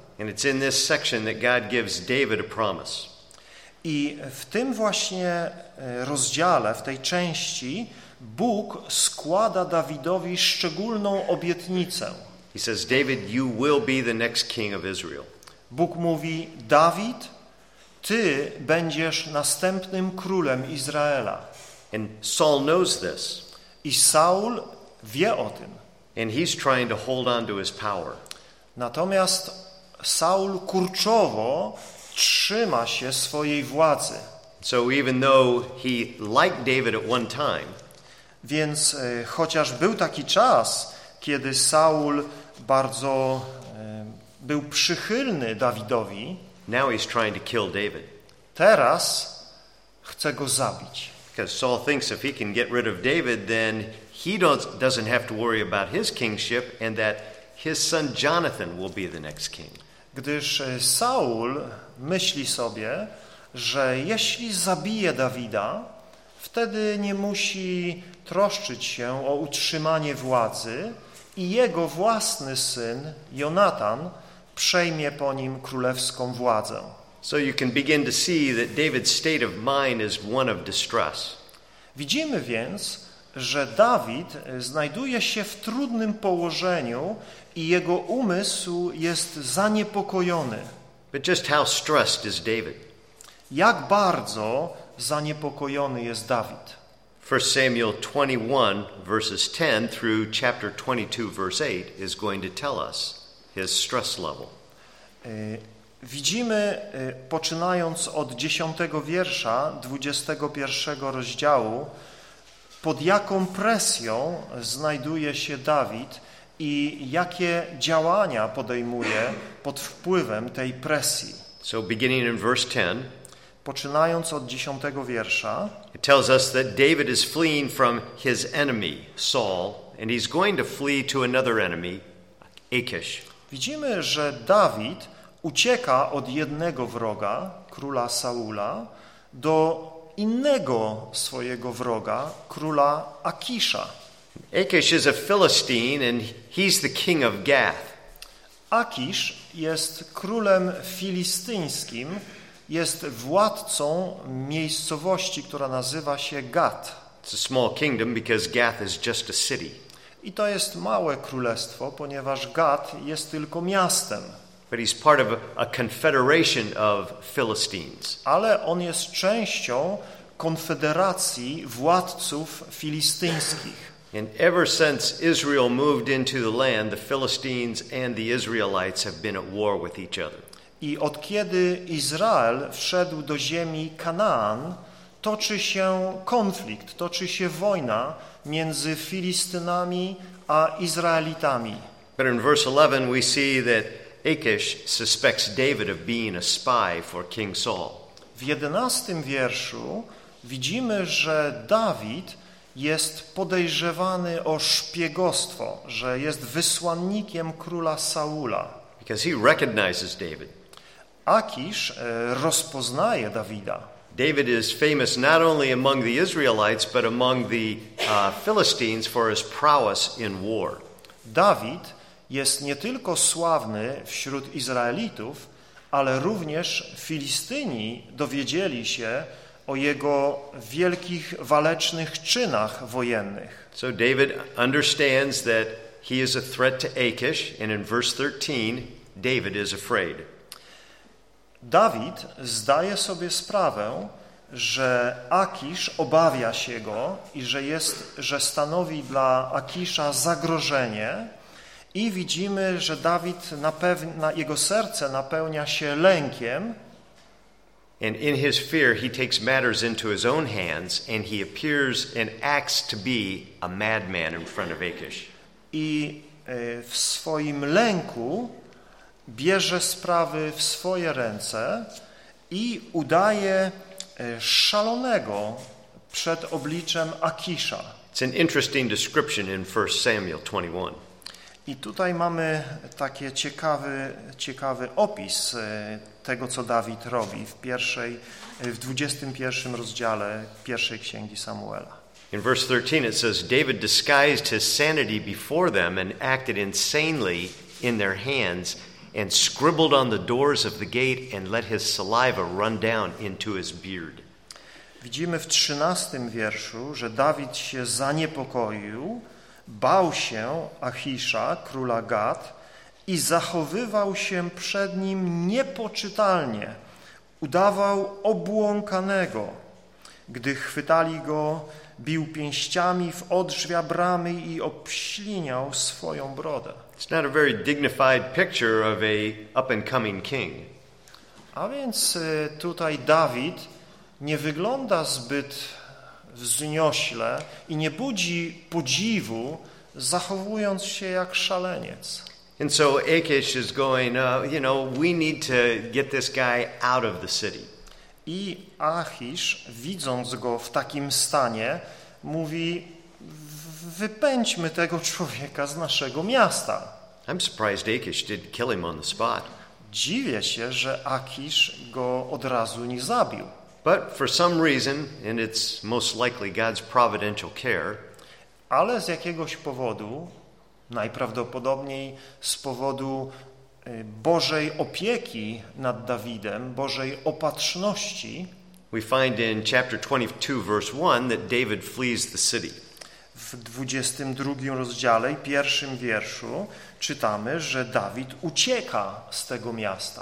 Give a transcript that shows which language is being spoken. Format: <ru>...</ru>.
<en>And it's in this section that God gives David a promise.</en> <pl>I w tym właśnie rozdziale, w tej części, Bóg składa Dawidowi szczególną obietnicę.</pl> <en>He says, David, you will be the next king of Israel.</en> <pl>Bóg mówi, Dawid, ty będziesz następnym królem Izraela.</pl> <en>And Saul knows this.</en> <pl>I Saul wie o tym.</pl> <en>And he's trying to hold on to his power.</en> <pl>Natomiast Saul kurczowo trzyma się swojej władzy.</pl> <en>So even though he liked David at one time,</en> <pl>więc chociaż był taki czas, kiedy Saul bardzo był przychylny Dawidowi,</pl> <en>now he's trying to kill David.</en> <pl>Teraz chce go zabić.</pl> <en>Because Saul thinks if he can get rid of David, then he doesn't have to worry about his kingship and that his son Jonathan will be the next king.</en> <pl>Gdyż Saul myśli sobie, że jeśli zabije Dawida, wtedy nie musi troszczyć się o utrzymanie władzy I jego własny syn Jonatan przejmie po nim królewską władzę.</pl> <en>So you can begin to see that David's state of mind is one of distress.</en> <pl>Widzimy więc, że Dawid znajduje się w trudnym położeniu i jego umysł jest zaniepokojony.</pl> <en>But just how stressed is David?</en> <pl>Jak bardzo zaniepokojony jest Dawid?</pl> <en>1 Samuel 21 verses 10 through chapter 22 verse 8 is going to tell us his stress level.</en> <pl>Widzimy, poczynając od 10 wiersza 21 rozdziału, pod jaką presją znajduje się Dawid i jakie działania podejmuje pod wpływem tej presji.</pl> <en>So beginning in verse 10,</en> <pl>poczynając od 10 wiersza,</pl> <en>it tells us that David is fleeing from his enemy, Saul, and he's going to flee to another enemy, Achish.</en> <pl>Widzimy, że Dawid ucieka od jednego wroga, króla Saula, do innego swojego wroga, króla Akisza.</pl> <en>Achish is a Philistine and he's the king of Gath.</en> <pl>Akisz jest królem filistyńskim, jest władcą miejscowości, która nazywa się Gath.</pl> <en>It's a small kingdom because Gath is just a city.</en> <pl>I to jest małe królestwo, ponieważ Gath jest tylko miastem.</pl> <en>But he's part of a confederation of Philistines.</en> <pl>Ale on jest częścią konfederacji władców filistyńskich.</pl> <en>And ever since Israel moved into the land, the Philistines and the Israelites have been at war with each other.</en> <pl>I od kiedy Izrael wszedł do ziemi Kanaan, toczy się konflikt, toczy się wojna między Filistynami a Izraelitami.</pl> <en>But in verse 11 we see that Achish suspects David of being a spy for King Saul.</en> <pl>W 11 wierszu widzimy, że Dawid jest podejrzewany o szpiegostwo, że jest wysłannikiem króla Saula.</pl> <en>Because he recognizes David.</en> <pl>Akisz rozpoznaje Dawida.</pl> <en>David is famous not only among the Israelites, but among the Philistines for his prowess in war.</en> <pl>Dawid jest nie tylko sławny wśród Izraelitów, ale również Filistyni dowiedzieli się o jego wielkich walecznych czynach wojennych.</pl> <en>So David understands that he is a threat to Achish, and in verse 13 David is afraid.</en> <pl>Dawid zdaje sobie sprawę, że Akisz obawia się go i że stanowi dla Akisza zagrożenie. I widzimy, że Dawid jego serce napełnia się lękiem.</pl> <en>And in his fear he takes matters into his own hands and he appears and acts to be a madman in front of Akish.</en> <pl>I w swoim lęku bierze sprawy w swoje ręce i udaje szalonego przed obliczem Akisza.</pl> <en>It's an interesting description in 1 Samuel 21.</en> <pl>I tutaj mamy taki ciekawy opis tego, co Dawid robi w 21 rozdziale pierwszej księgi Samuela.</pl> <en>In verse 13 it says David disguised his sanity before them and acted insanely in their hands and scribbled on the doors of the gate and let his saliva run down into his beard.</en> <pl>Widzimy w 13 wierszu, że Dawid się zaniepokoił, bał się Achisza, króla Gat, i zachowywał się przed nim niepoczytalnie. Udawał obłąkanego. Gdy chwytali go, bił pięściami w odrzwia bramy i obśliniał swoją brodę.</pl> <en>It's not a very dignified picture of a up-and-coming king.</en> <pl>A więc tutaj Dawid nie wygląda zbyt wzniośle i nie budzi podziwu, zachowując się jak szaleniec.</pl> <en>And so Achish is going, we need to get this guy out of the city.</en> <pl>I Achish, widząc go w takim stanie, mówi, wypędźmy tego człowieka z naszego miasta.</pl> <en>I'm surprised Achish didn't kill him on the spot.</en> <pl>Dziwię się, że Achish go od razu nie zabił.</pl> <en>But for some reason, and it's most likely God's providential care,</en> <pl>ale z jakiegoś powodu, Najprawdopodobniej z powodu Bożej opieki nad Dawidem, Bożej opatrzności.</pl> <en>We find in chapter 22 verse 1 that David flees the city.</en> <pl>W 22 rozdziale, pierwszym wierszu czytamy, że Dawid ucieka z tego miasta.</pl>